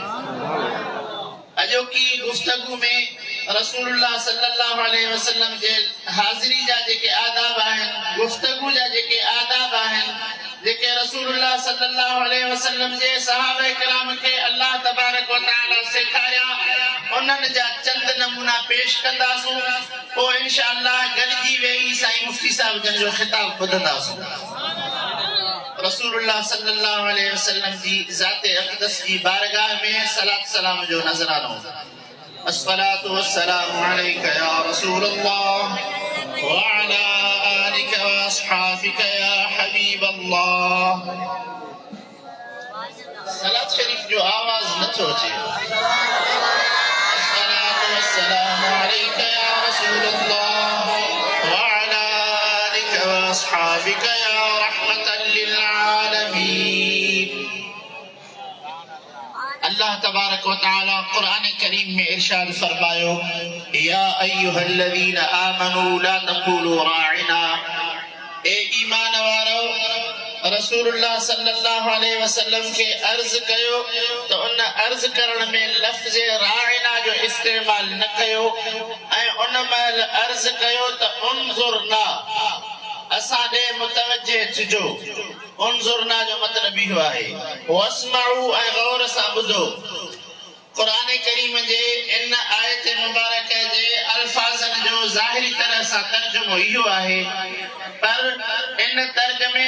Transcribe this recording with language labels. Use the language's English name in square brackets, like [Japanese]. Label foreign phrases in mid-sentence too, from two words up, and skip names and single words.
[Sindhi] अॼोकी गुफ्तगू में [Arabic] رسول الله صلى الله عليه وسلم [Sindhi] जे हाज़िरी जा जेके आदाब आहिनि, गुफ्तगू जा जेके आदाब आहिनि, जेके रसूलुल्लाह सल्लल्लाहु अलैहि वसल्लम जे सहाबा किराम खे [Arabic] الله تبارك وتعالى [Sindhi] सेखारिया, उन्हनि जा चंद नमूना पेश कंदासूं। पोइ इंशाअल्लाह गॾिजी वेही साईं मुफ्ती साहब जन जो ख़िताब ॿुधंदासूं। [Arabic] رسول الله صلى الله عليه وسلم [Sindhi] जी ज़ात अक़दस जी बारगाह में सलात सलाम जो नज़रानो। [Arabic] الصلاة والسلام عليك يا رسول الله وعلى آلك وأصحابك يا حبيب الله. [Sindhi] सलात शरीफ जो आवाज़ नथो अचे। [Arabic] الصلاة والسلام عليك يا رسول الله وعلى آلك وأصحابك يا رحمة للعالمين. الله تبارك وتعالى [Sindhi] कुरान करीम में इरशाद फरमायो: [Arabic] يا أيها الذين آمنوا لا تقولوا راعنا. [Sindhi] ए ईमान वारो, [Arabic] رسول الله صلى الله عليه وسلم [Sindhi] के अर्ज कयो तो उन अर्ज करण में लफ्ज़ राइना जो इस्तेमाल न कयो ऐं उन महिल अर्ज कयो तो उनजुरना, असां ॾे मुतवज्जे थिजो। उनज़ुरना जो मतिलबु इहो आहे वस्माउ ऐं गौर सां ॿुधो। क़ुरान करीम जे इन आयत मुबारक जे अल्फाज़नि जो ज़ाहिरी तरह सां तर्जुमो इहो आहे, पर इन तर्जुमे